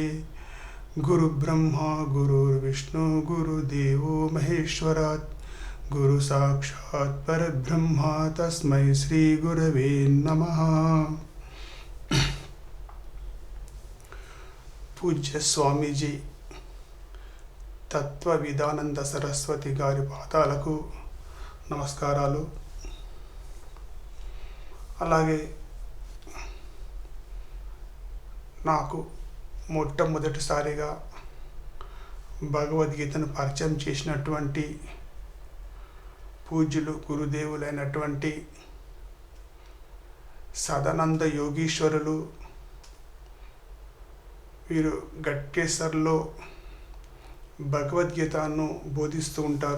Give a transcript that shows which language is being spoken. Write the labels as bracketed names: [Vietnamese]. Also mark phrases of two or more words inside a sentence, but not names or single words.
[Sanskrit] गुरुब्रह्मा गुरुर्विष्णु गुरुदेवो महेश्वरात् गुरुसाक्षात् परब्रह्मा तस्मै श्रीगुरवे नमः। पूज्य स्वामीजी [Telugu] తత్వ విధానంద సరస్వతి గారి పాదాలకు నమస్కారాలు. అలాగే నాకు మొట్టమొదటిసారిగా భగవద్గీతను పరిచయం చేసినటువంటి పూజ్యులు గురుదేవులైనటువంటి సదానంద యోగీశ్వరులు వీరు గట్కేసర్లో భగవద్గీతను బోధిస్తూ ఉంటారు.